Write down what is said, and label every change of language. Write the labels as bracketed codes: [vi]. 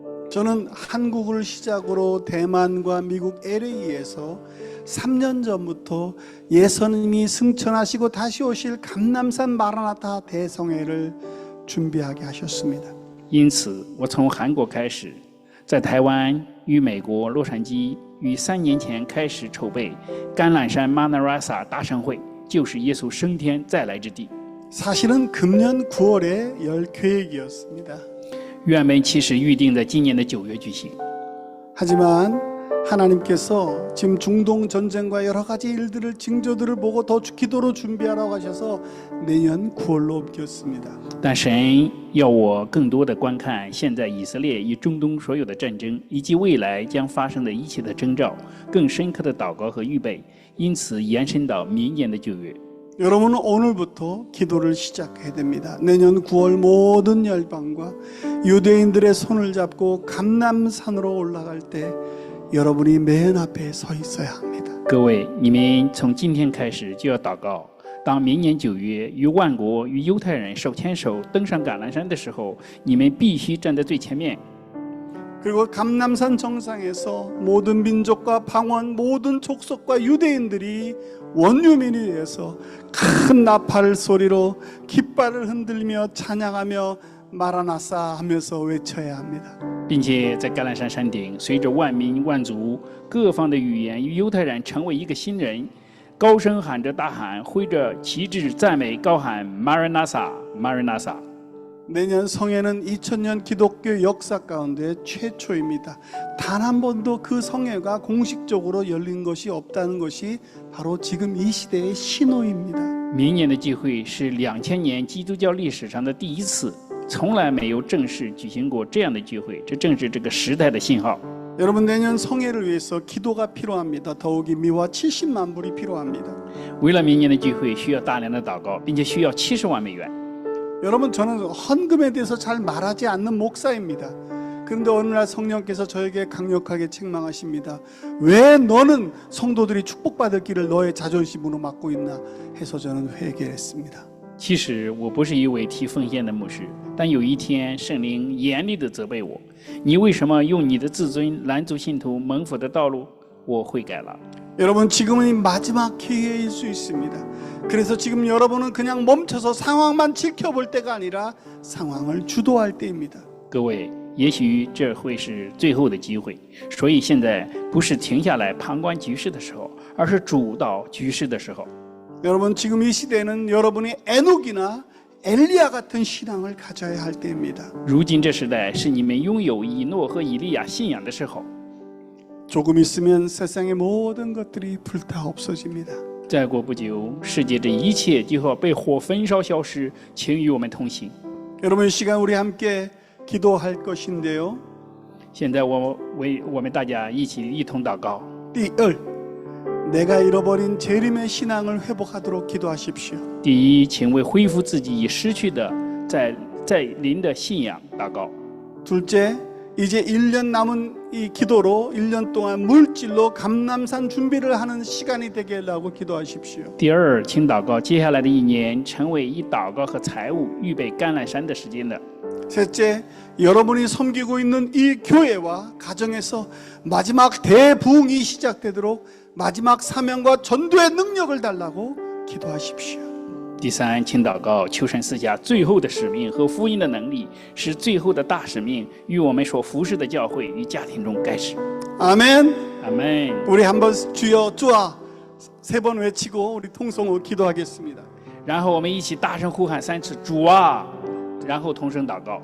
[ko] 저는 한국을 시작으로 대만과 미국 LA에서 3년 전부터 예수님이 승천하시고 다시 오실 감람산 마라나타 대성회를 준비하게 하셨습니다. [zh] 因此，我从韩国开始，在台湾与美国洛杉矶于3年前开始筹备橄榄山 Manarasa 大盛会，就是耶稣升天再来之地。 [ko] 사실은 금년 9월에 열 계획이었습니다. [zh] 原本其实预定在今年的9月举行， [ko] 하지만 하나님께서 지금 중동 전쟁과 여러 가지 일들을 징조들을 보고 더 기도로 준비하라고 하셔서 내년 9월로 옮겼습니다. [zh] 但神要我更多的观看现在以色列与中东所有的战争，以及未来将发生的一切的征兆，更深刻的祷告和预备，因此延伸到明年的9月。 [ko] 여러분은 오늘부터 기도를 시작해야 됩니다. 내년 9월 모든 열방과 유대인들의 손을 잡고 감람산으로 올라갈 때 여러분이 맨 앞에 서 있어야 합니다. [zh] 各位，你们从今天开始就要祷告。当明年9月与万国与犹太人手牵手登上橄榄山的时候，你们必须站在最前面。 [ko] 그리고 감람산 정상에서 모든 민족과 방언, 모든 족속과 유대인들이 원유민이 되어서 큰 나팔 소리로 깃발을 흔들며 찬양하며 마라나사 하면서 외쳐야 합니다. [zh] 并且在橄榄山山顶，随着万民万族各方的语言与犹太人成为一个新人，高声喊着大喊，挥着旗帜赞美，高喊 Maranatha Maranatha。 [ko] 내년 성회는 2000년 기독교 역사 가운데 최초입니다. 단 한 번도 그 성회가 공식적으로 열린 것이 없다는 것이 바로 지금 이 시대의 신호입니다. [zh] 明年的聚会是2000年基督教历史上的第一次，从来没有正式举行过这样的聚会，这正是这个时代的信号。 [ko] 여러분 내년 성회를 위해서 기도가 필요합니다. 더욱이 미화 70만 불이 필요합니다. [zh] 为了明年的聚会，需要大量的祷告，并且需要70万美元。 [ko] 여러분 저는 헌금에 대해서 잘 말하지 않는 목사입니다. 그런데 어느 날 성령께서 저에게 강력하게 책망하십니다. 왜 너는 성도들이 축복받을 길을 너의 자존심으로 막고 있나 해서 저는 회개했습니다. [zh] 其实我不是一位提奉献的牧师，但有一天圣灵严厉地责备我：“你为什么用你的自尊拦阻信徒蒙福的道路？” 我悔改了。 [ko] 여러분 지금은 마지막 기회일 수 있습니다. 그래서 지금 여러분은 그냥 멈춰서 상황만 지켜볼 때가 아니라 상황을 주도할 때입니다. [zh] 各位，也许这会是最后的机会，所以现在不是停下来旁观局势的时候，而是主导局势的时候。 [ko] 여러분 지금 이 시대는 여러분이 에녹이나 엘리야 같은 신앙을 가져야 할 때입니다. [zh] 如今这时代是你们拥有以诺和以利亚信仰的时候。 [ko] 조금 있으면 세상의 모든 것들이 불타 없어집니다. [zh] 再过不久，世界这一切就要被火焚烧消失，请与我们同行。 [ko] 여러분 이 시간 우리 함께 기도할 것인데요. [zh] 现在我们大家一同祷告。 [ko] 第二, 내가 잃어버린 재림의 신앙을 회복하도록 기도하십시오. [zh] 第一，请为恢复自己已失去的在临的信仰祷告。 [ko] 둘째, 이제 1년 남은 이 기도로 1년 동안 물질로 감람산 준비를 하는 시간이 되게 하려고 기도하십시오. [zh] 第二，请祷告，接下来的一年成为以祷告和财务预备橄榄山的时间的。 [ko] 셋째, 여러분이 섬기고 있는 이 교회와 가정에서 마지막 대부흥이 시작되도록 마지막 사명과 전도의 능력을 달라고 기도하십시오. [zh] 第三，请祷告，求神赐下最后的使命和福音的能力，使最后的大使命与我们所服侍的教会与家庭中开始。 [ko] 아멘. [zh] 阿门。 [ko] 우리 한번 주여 주아 3번 외치고 우리 통성으로 기도하겠습니다. [zh] 然后我们一起大声呼喊3次主啊，然后同声祷告。